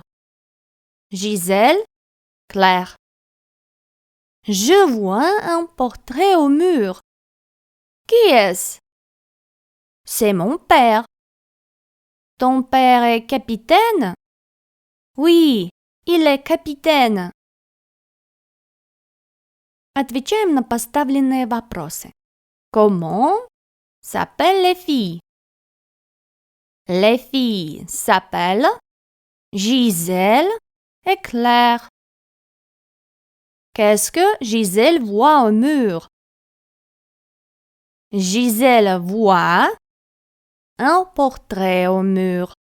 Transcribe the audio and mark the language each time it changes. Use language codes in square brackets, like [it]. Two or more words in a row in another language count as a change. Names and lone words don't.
[fr] Gisèle, Claire. Je vois un portrait au mur. Qui est-ce? C'est mon père. Ton père est capitaine? Oui, il est capitaine. [ru] Отвечаем на поставленные вопросы. [fr] Comment s'appellent les filles? Les filles s'appellent Gisèle et Claire. Qu'est-ce que Gisèle voit au mur? Gisèle voit un portrait au mur.